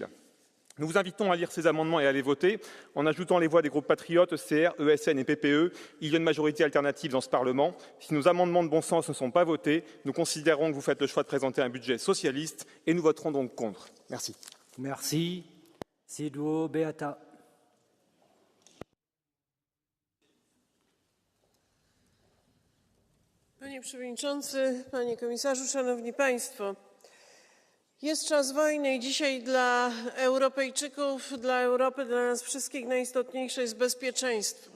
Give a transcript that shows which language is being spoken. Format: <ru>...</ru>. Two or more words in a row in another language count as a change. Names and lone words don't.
<fr>Nous vous invitons à lire ces amendements et à les voter. En ajoutant les voix des groupes patriotes, CR, ESN et PPE, il y a une majorité alternative dans ce Parlement. Si nos amendements de bon sens ne sont pas votés, nous considérons que vous faites le choix de présenter un budget socialiste et nous voterons donc contre. Merci. Merci. Siduo Beata.</fr> <pl>Panie Przewodniczący, Panie Komisarzu, Szanowni Państwo! Jest czas wojny i dzisiaj dla Europejczyków, dla Europy, dla nas wszystkich najistotniejsze jest bezpieczeństwo.</pl>